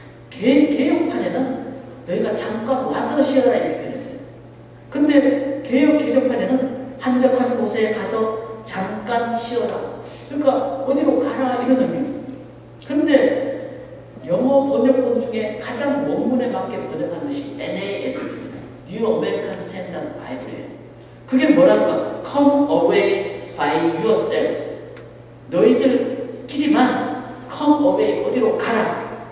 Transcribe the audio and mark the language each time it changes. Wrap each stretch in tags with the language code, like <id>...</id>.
<ko>개혁판에는 너희가 잠깐 와서 쉬어라 이렇게 표현했어요. 근데 개혁개정판에는 한적한 곳에 가서 잠깐 쉬어라. 그러니까 어디로 가라 이런 의미입니다. 그런데 영어 번역본 중에 가장 원문에 맞게 번역한 것이 NAS입니다. New American Standard Bible이에요. 그게 뭐랄까?</ko> <en>Come away by yourselves.</en> <ko>너희들끼리만</ko> <en>come away</en> <ko>어디로 가라.</ko>